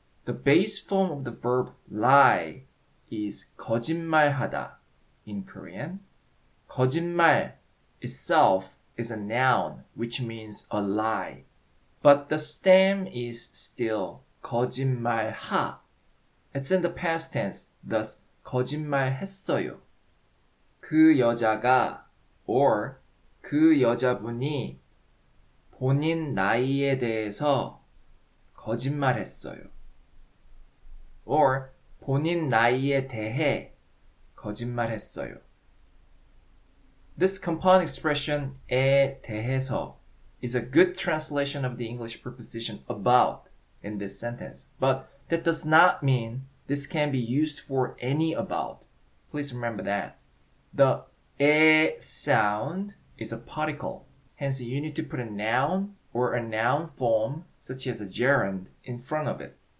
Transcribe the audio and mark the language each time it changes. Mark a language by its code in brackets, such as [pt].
[en] The base form of the verb lie is 거짓말하다 in Korean. 거짓말 itself is a noun which means a lie. But the stem is still 거짓말하. It's in the past tense, thus 거짓말했어요. [ko] 그 여자가 or 그 여자분이 본인 나이에 대해서 거짓말했어요. Or 본인 나이에 대해 거짓말했어요. [en] This compound expression 에 대해서 is a good translation of the English preposition about in this sentence, but that does not mean this can be used for any about. Please remember that. The 에 sound is a particle, hence you need to put a noun or a noun form such as a gerund in front of it.